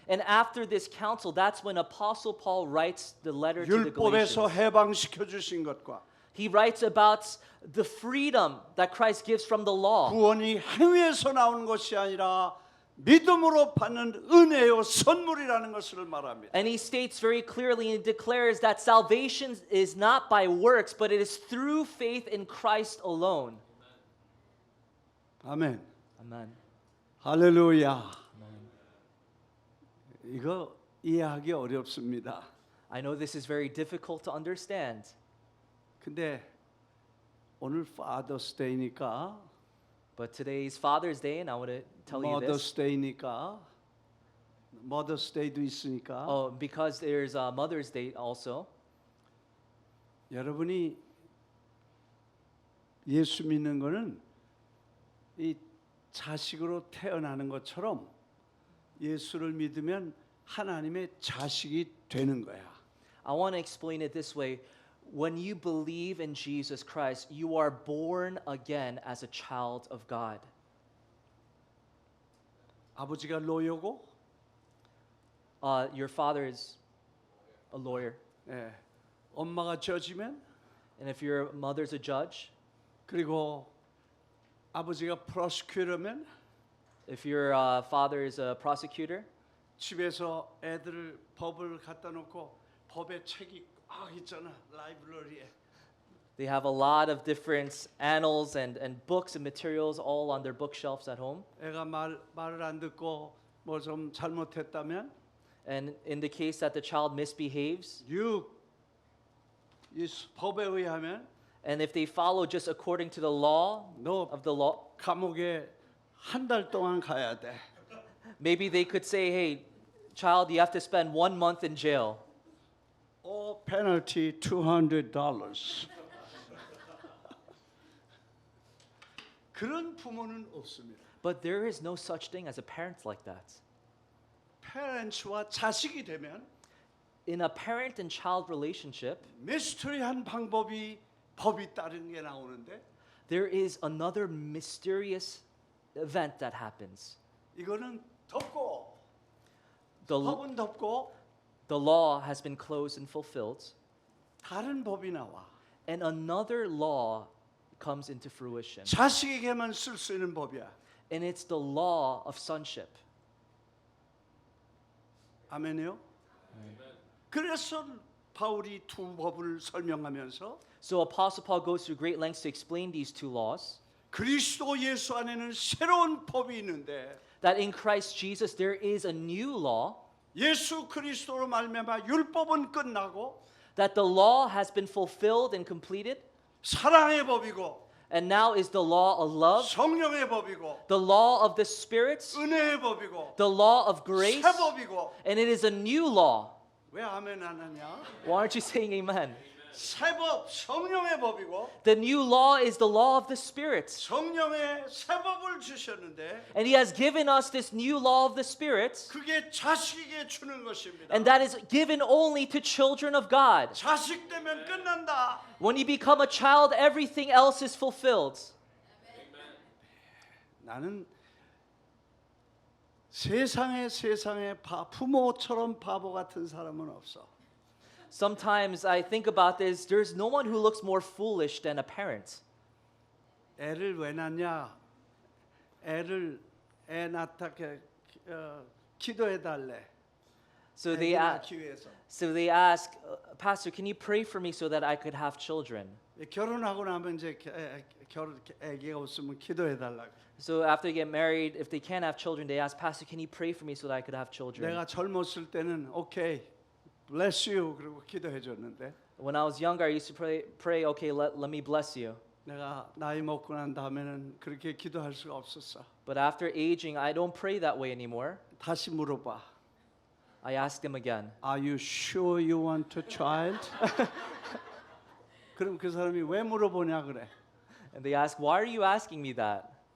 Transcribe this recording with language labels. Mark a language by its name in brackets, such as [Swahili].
[English] And after this council, that's when Apostle Paul writes the letter to the [Korean] 율법에서 [English] Galatians. [Korean] 해방시켜 주신 것과 [English] He writes about the freedom that Christ gives from the law. [Korean] 구원이 행위에서 나오는 것이 아니라 믿음으로 받는 은혜요 선물이라는 것을 말합니다. [English] And he states very clearly and declares that salvation is not by works, but it is through faith in Christ alone. [Korean] 아멘. [English] Amen. [Korean] 할렐루야. 이거 이해하기 어렵습니다. [English] I know this is very difficult to understand, [Korean] 근데 오늘 Father's Day니까 [English] but today's Father's Day, and I want to tell you Mother's this. [Korean] Day니까 Mother's Day도 있으니까 [English] Oh, because there's Mother's Day also. [Korean] 여러분이 예수 믿는 거는 이 자식으로 태어나는 것처럼 예수를 믿으면 하나님의 자식이 되는 거야. [English] I want to explain it this way. When you believe in Jesus Christ, you are born again as a child of God. [Korean] 아버지가 로여고 [English] Your father is a lawyer. [Korean] 예, 엄마가 저지면 [English] And if your mother's a judge, [Korean] 그리고 아버지가 프로시큐터면 [English] if your father is a prosecutor, [Korean] 집에서 애들을 법을 갖다 놓고 법의 책이 막 있잖아 라이브러리에 [English] they have a lot of different annals and books and materials all on their bookshelves at home. [Korean] 애가 말을 안 듣고 뭐 좀 잘못했다면 [English] And in the case that the child misbehaves, [Korean] 이 법에 의하면 [English] and if they follow just according to the law [Korean] 너 [English] of the law, [Korean] 감옥에 한 달 동안 가야 돼. [English] maybe they could say, hey, child, you have to spend 1 month in jail. Or penalty $200. [Korean] 그런 부모는 없습니다. [English] But there is no such thing as a parent like that. [Korean] 페렌츠와 자식이 되면 [English] In a parent and child relationship, [Korean] 미스터리한 법이 따르는 게 나오는데 [English] there is another mysterious event that happens. [Korean] 이거는 덮고 [English] The, [Korean] 법은 덮고 [English] the law has been closed and fulfilled, [Korean] 다른 법이 나와. [English] and another law comes into fruition. [Korean] 자식에게만 쓸 수 있는 법이야. [English] And it's the law of sonship. [Korean] 아멘이요? 그래서 바울이 두 법을 설명하면서 [English] So Apostle Paul goes through great lengths to explain these two laws. [Korean] 그리스도 예수 안에는 새로운 법이 있는데 [English] That in Christ Jesus there is a new law, [Korean] 예수 그리스도로 말미암아 율법은 끝나고 [English] that the law has been fulfilled and completed, [Korean] 사랑의 법이고 [English] and now is the law of love, [Korean] 성령의 법이고 [English] the law of the spirits, [Korean] 은혜의 법이고 [English] the law of grace, [Korean] 새 법이고 [English] and it is a new law. [Korean] 왜 아멘 안 하냐? [English] Why aren't you saying amen? [Korean] 새 법, 성령의 법이고 [English] The new law is the law of the Spirit. [Korean] 성령의 새 법을 주셨는데 [English] And He has given us this new law of the Spirit, [Korean] 그게 자식에게 주는 것입니다. [English] and that is given only to children of God. [Korean] 자식 되면 끝난다. [English] When you become a child, everything else is fulfilled. [Korean] 나는 세상에 부모처럼 바보 같은 사람은 없어. [English] Sometimes I think about this, there's no one who looks more foolish than a parent. [Korean] 애를 왜 낳냐? 애 낳다게 기도해 달래. [English] So [Korean] 애 [English] they, [Korean] 낳기 위해서. [English] so they ask, Pastor, can you pray for me so that I could have children? [Korean] 결혼하고 나면 이제 애기가 없으면 기도해 달라고. [English] So after they get married, if they can't have children, they ask, Pastor, can you pray for me so that I could have children? [Korean] 내가 젊었을 때는 오케이, [English] bless you [Korean] 그리고 기도해 줬는데 [English] When I was younger, I used to pray, okay, let me bless you. [Korean] 내가 나이 먹고 난 다음에는 그렇게 기도할 수가 없었어. [English] But after aging, I don't pray that way anymore. [Korean] 다시 물어봐. [English] I ask them again. Are you sure you want a child? [Korean] 그럼 그 사람이 왜 물어보냐 그래. [English] And they ask, why are you asking me that?